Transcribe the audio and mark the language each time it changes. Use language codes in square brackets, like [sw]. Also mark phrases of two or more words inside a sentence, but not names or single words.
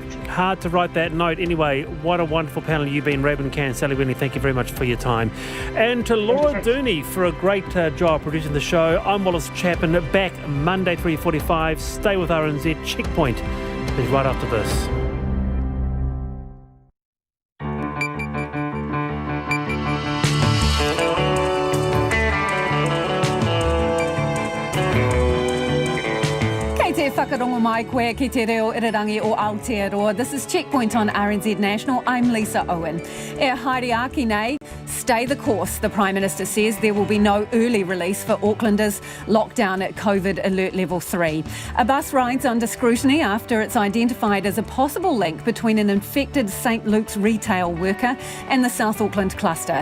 [en] Hard to write that note. Anyway, what a wonderful panel you've been, Rabin Can, Sally Winley. Thank you very much for your time. And to Laura Dooney for a great job producing the show. I'm Wallace Chapman, back Monday 3:45. Stay with RNZ. Checkpoint is right after this. [mi] Whakarongo mai koe ki te reo irirangi o Aotearoa. [en] This is Checkpoint on RNZ National. I'm Lisa Owen. [mi] E haere aki nei, [en] stay the course, the Prime Minister says. There will be no early release for Aucklanders locked down at COVID Alert Level 3. A bus rides under scrutiny after it's identified as a possible link between an infected St Luke's retail worker and the South Auckland cluster.